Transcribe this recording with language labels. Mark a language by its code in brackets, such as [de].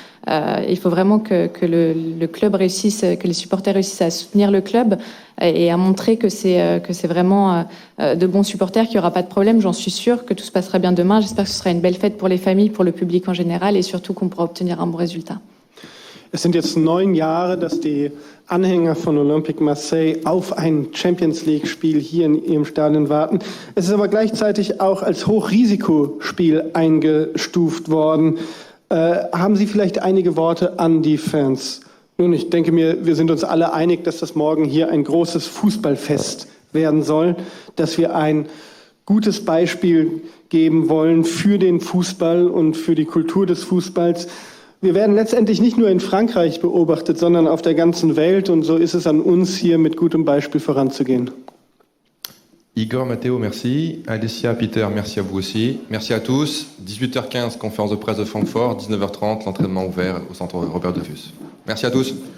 [fr] il faut vraiment que le club réussisse, que les supporters réussissent à soutenir le club et à montrer que c'est vraiment de bons supporters, qu'il n'y aura pas de problème, j'en suis sûre, que tout se passera bien demain, j'espère que ce sera une belle fête pour les familles, pour le public en général et surtout qu'on pourra obtenir un bon résultat. [de] Es sind jetzt 9 Jahre, dass die Anhänger von Olympique Marseille auf ein Champions-League-Spiel hier in ihrem Stadion warten. Es ist aber gleichzeitig auch als Hochrisikospiel eingestuft worden. Haben Sie vielleicht einige Worte an die Fans? Nun, ich denke mir, wir sind uns alle einig, dass das morgen hier ein großes Fußballfest werden soll, dass wir ein gutes Beispiel geben wollen für den Fußball und für die Kultur des Fußballs. Wir werden letztendlich nicht nur in Frankreich beobachtet, sondern auf der ganzen Welt. Und so ist es an uns, hier mit gutem Beispiel voranzugehen. [fr] Igor, Matteo, merci. Alessia, Peter, merci à vous aussi. Merci à tous. 18h15, conférence de presse de Francfort. 19h30, l'entraînement ouvert au centre Robert Dreyfus. Merci à tous.